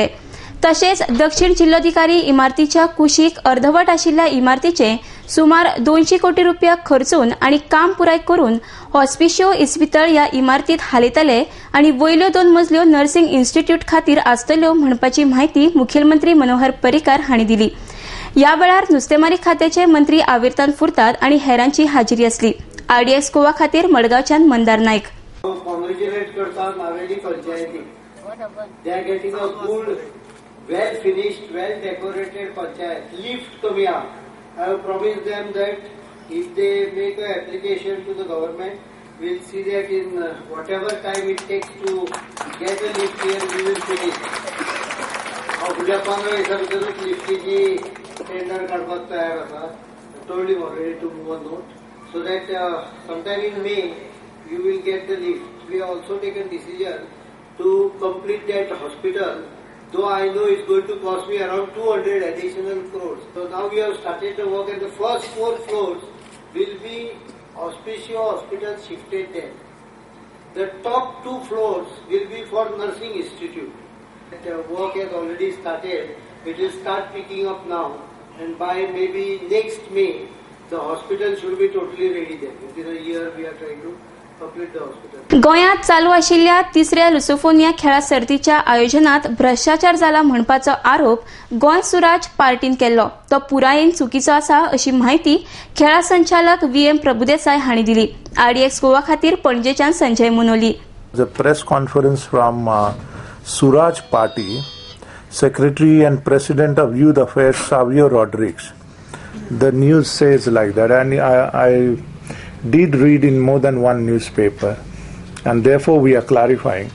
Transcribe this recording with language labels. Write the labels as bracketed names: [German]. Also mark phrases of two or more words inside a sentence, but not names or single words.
[Konkani] तशेंच दक्षिण जिल्लोधिकारी इमारतीच्या कुशीक अर्धवट आशिल्ल्या इमारतीचे सुमार 200 कोटी रुपया खर्चून आनी काम पुराय करून ऑस्पिशियो इस्पितळ ह्या इमारतीत हालयतले आनी वयल्यो 2 मजल्यो [English] nursing institute [Konkani] खातीर आसतल्यो म्हणपाची म्हायती मुखेलमंत्री मनोहर पर्रीकार हांणी दिली. ह्या वेळार नुस्तेमारी खात्याचे मंत्री आविर्तान फुर्ताद आनी हेरांची हाजिरी आसली. आरडीएक्स गोवा खातीर मडगांवच्यान मंदार नायक. [English] well finished, well decorated panchayat. Lift Tomiya. I have promised them that if they make an application to the government, we'll see that in whatever time it takes to get a lift here, we will finish. [Konkani] Uद्या 15 दिवसाभितरच लिफ्टीची टेंडर काढपाक तयार आसा. [English] I told him already to move a note so that sometime in May you will get the lift. We have also taken decision to complete that hospital, though I know it's going to cost me around 200 additional crores. So now we have started the work and the first 4 floors will be Auspicio Hospital shifted there. The top 2 floors will be for Nursing Institute. The work has already started. It will start picking up now, and by maybe next May, the hospital should be totally ready there. Within a year, we are trying to complete the hospital. [Konkani] गोंयांत चालू आशिल्ल्या 3ऱ्या लुसोफोनिया खेळा सर्तीच्या आयोजनात भ्रष्टाचार जाला म्हणपाचो आरोप गोंय सुराज पार्टीन केल्लो. तो पुरायेन चुकीचो आसा अशी माहिती खेळा संचालक VM प्रभुदेसाय हांणी दिली. RDX गोवा खातीर पणजेच्यान संजय मुनोली. [English] The press conference from Suraj Party, Secretary and President of Youth Affairs Savio Rodriguez. The news says like that, and I did read in more than one newspaper, and therefore we are clarifying.